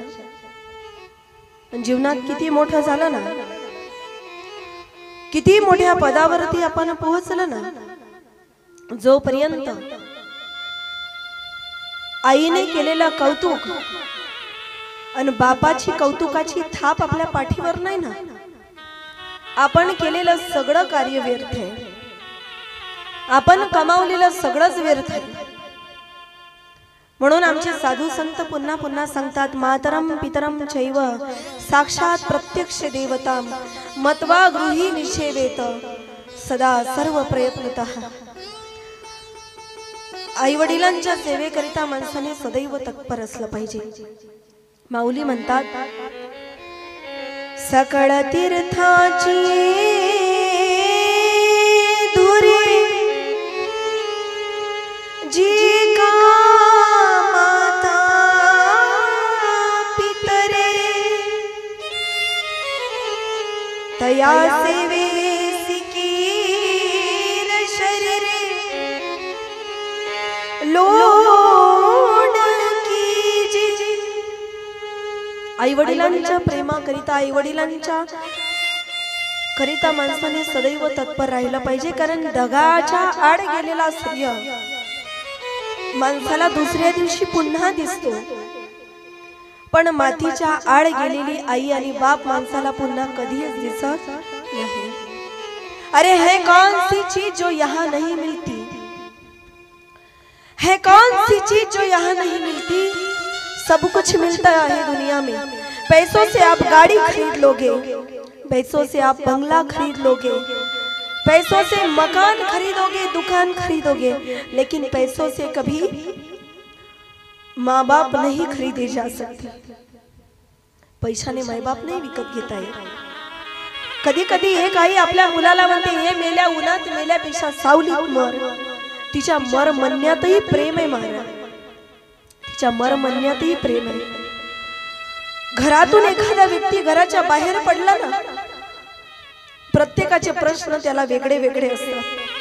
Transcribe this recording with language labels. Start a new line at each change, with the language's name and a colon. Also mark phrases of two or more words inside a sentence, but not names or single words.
Marathi: पण जीवनात किती मोठं झालं ना, किती मोठ्या पदावरती आपण पोहोचलं ना, जोपर्यंत आईने केलेला कौतुक आणि बापाची कौतुकाची थाप आपल्या पाठीवर नाही ना, आपण केलेलं सगळं कार्य व्यर्थ आहे, आपण कमावलेलं सगळंच व्यर्थ आहे। म्हणून आमचे साधू संत पुन्हा पुन्हा सांगतात,
Sanskrit: मातरम पितरम चैव साक्षात प्रत्यक्ष देवता मत्वा गृही निषेवेत सदा सर्व प्रयत्नतः।
Marathi: आई वडिलांच्या सेवेकरिता माणसाने सदैव तत्पर असलं पाहिजे। माऊली म्हणतात, सकळ तीर्थाची धुरी जी का माता पितरे तया सेवे सिकीर शरीरे लोण की जी। आई वडिलांच्या प्रेमाकरिता, आई वडिलांच्या करिता माणसाने सदैव तत्पर राहिलं पाहिजे। कारण ढगाच्या आड गेलेला सूर्य माणसाला दुसऱ्या दिवशी पुन्हा दिसतो, पण मातीच्या आड गेलेली आई आणि बाप माणसाला पुन्हा कधीच दिसत नाही।
Hindi: अरे है कौन सी चीज जो यहाँ नहीं मिलती, है कौन सी चीज जो यहाँ नहीं मिलती। सब कुछ मिलता है दुनिया में। पैसों से आप गाड़ी खरीद लोगे, पैसों से आप बंगला खरीद लोगे, पैसों से मकान खरीदोगे, दुकान खरीदोगे, लेकिन पैसों से कभी माँ बाप नहीं खरीदे जा सकते।
Marathi: पैशाने माय बाप नाही विकत घेता येत। कधी कधी एक आई आपल्या मुलाला म्हणते, हे मेल्या उन्हात मेल्यापेक्षा सावलीत मर। तिच्या मर म्हणण्यातही प्रेम आहे महाराज, तिच्या मर म्हणण्यातही प्रेम आहे। घरातून एखादा व्यक्ती घराच्या बाहेर पडला ना, प्रत्येकाचे प्रश्न त्याला वेगळे वेगळे असतात।